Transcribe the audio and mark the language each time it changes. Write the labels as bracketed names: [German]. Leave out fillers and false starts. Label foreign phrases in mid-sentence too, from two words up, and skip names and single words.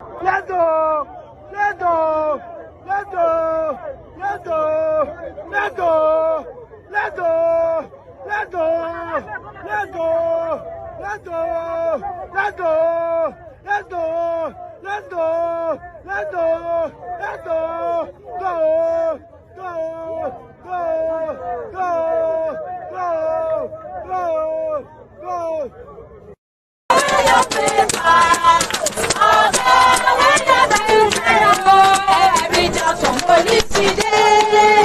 [English] Let's go! Let's go! Let's go! Let's go! Let's go! Let's go! Let's go! Let's go! Let's go! Let's go! Let's go! Let's go! Let's go! Let's go! Go! Go! Go! Go! Go! Go! Go! Every just on police today.